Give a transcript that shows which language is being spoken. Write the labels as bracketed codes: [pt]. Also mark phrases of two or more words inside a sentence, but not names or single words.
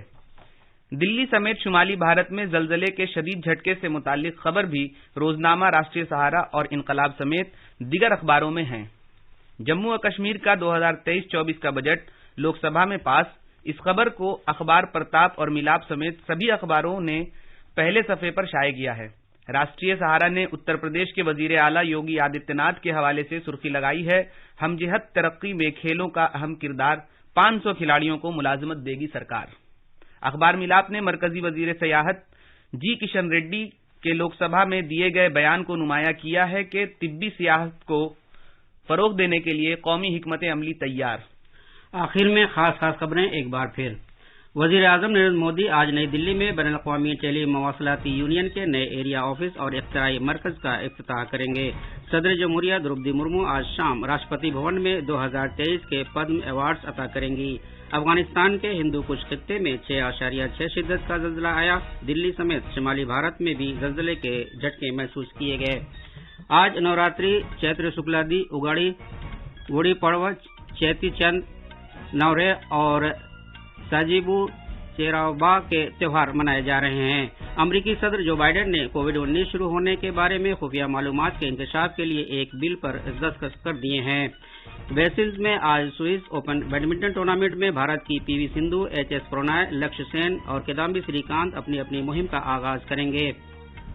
[ur] دلی سمیت شمالی بھارت میں زلزلے کے شدید جھٹکے سے متعلق خبر بھی روزنامہ راشٹریہ سہارا اور انقلاب سمیت دیگر اخباروں میں ہیں۔ جموں و کشمیر کا 2023-24 کا بجٹ لوک سبھا میں پاس، اس خبر کو اخبار پرتاپ اور ملاپ سمیت سبھی اخباروں نے پہلے صفحے پر شائع کیا ہے۔ راشٹریہ سہارا نے اتر پردیش کے وزیر اعلیٰ یوگی آدتیہ ناتھ کے حوالے سے سرخی لگائی ہے، ہم جہت ترقی میں کھیلوں کا اہم کردار، 500 کھلاڑیوں کو ملازمت دے گی سرکار۔ اخبار ملاپ نے مرکزی وزیر سیاحت جی کشن ریڈی کے لوک سبھا میں دیے گئے بیان کو نمایاں کیا ہے کہ طبی سیاحت کو فروغ دینے کے لیے قومی حکمت عملی تیار۔ آخر میں خاص خبریں ایک بار پھر۔ وزیر اعظم نریندر مودی آج نئی دلی میں بین الاقوامی ٹیلی مواصلاتی یونین کے نئے ایریا آفس اور اختراعی مرکز کا افتتاح کریں گے۔ صدر جمہوریہ دروپدی مرمو آج شام راشٹرپتی بھون میں 2023 کے پدم ایوارڈز عطا کریں گی۔ افغانستان کے ہندو کش خطے میں 6.6 شدت کا زلزلہ آیا، دلی سمیت شمالی بھارت میں بھی زلزلے کے جھٹکے محسوس کیے گئے۔ آج نوراتری، چیتر شکلادی، اگاڑی، گوڑی پڑوا، چیتی چند نورے اور ساجیبو چیراوبا کے تہوار منائے جا رہے ہیں۔ امریکی صدر جو بائیڈن نے کووڈ-19 شروع ہونے کے بارے میں خفیہ معلومات کے انکشاف کے لیے ایک بل پر دستخط کر دیے ہیں۔ بیسلز میں آج سوئس اوپن بیڈمنٹن ٹورنامنٹ میں بھارت کی پی وی سندھو، ایچ ایس پرنوئے، لکشیہ سین اور کدامبی سری کانت اپنی اپنی مہم کا آغاز کریں گے۔